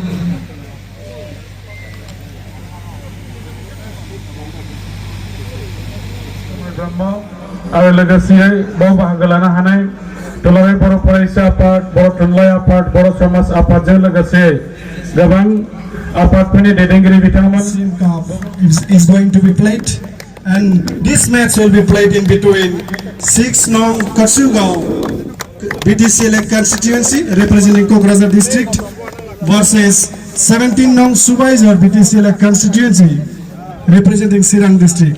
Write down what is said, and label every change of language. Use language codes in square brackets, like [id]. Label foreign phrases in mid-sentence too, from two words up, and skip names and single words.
[brx] आरो लोगोसेयै बाव बाहागो लानो हानाय दुलाराय बर' फरायसा आफाद, बर' थुनलाइ आफाद, बर' समाज आफादजों लोगोसे गोबां आफादफोरनि दैदेनगिरि बिथांमोन [en] is going to be played, and this match will be played in between 6 Nong Katsugao BTC elect constituency representing Kokrajhar district versus 17 Nong Subaijhar BTC elect constituency representing Sirang district.